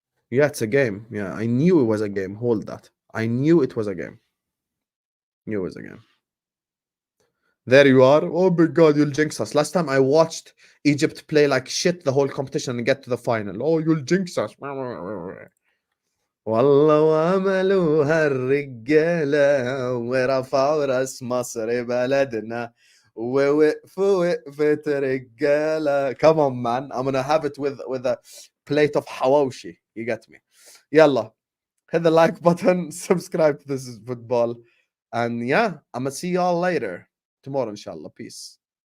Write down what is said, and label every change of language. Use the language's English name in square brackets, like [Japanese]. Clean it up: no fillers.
[English] Yeah, it's a game. Yeah, I knew it was a game. Hold that. I knew it was a game. Knew it was a game. There you are. Oh my god, you'll jinx us. Last time I watched Egypt play like shit the whole competition and get to the final. Oh, you'll jinx us. [Arabic] والله وعملوها الرجالة ورفعوا راس مصر بلدنا ووقفوا وقفة رجالة. [English] Come on, man. I'm gonna have it with a plate of hawashi. You get me? Yalla. Hit the like button. Subscribe to This Is Football. And yeah, I'm gonna see y'all later. Tomorrow, inshallah. Peace.